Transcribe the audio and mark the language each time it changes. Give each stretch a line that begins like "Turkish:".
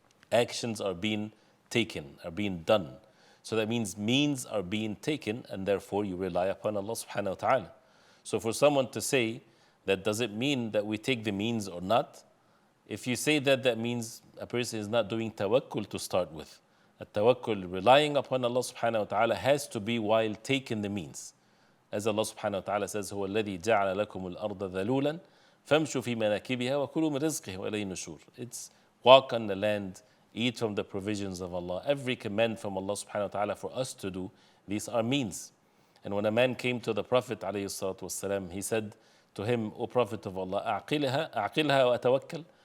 English: Actions are being taken, are being done. So that means are being taken, and therefore you rely upon Allah subhanahu wa ta'ala. So for someone to say that, does it mean that we take the means or not? If you say that, that means a person is not doing tawakkul to start with. A tawakkul, relying upon Allah subhanahu wa ta'ala, has to be while taking the means.
Arabic: As Allah subhanahu wa ta'ala says, هو الذي جعل لكم الأرض ذلولا فامشوا في مناكبها وكلوا من رزقه وإليه النشور.
English: It's walk on the land, eat from the provisions of Allah. Every command from Allah subhanahu wa ta'ala for us to do, these are means. And when a man came to the Prophet alayhi salatu wasalam, he said to him, O Prophet of Allah,
Arabic: أعقلها وأتوكل.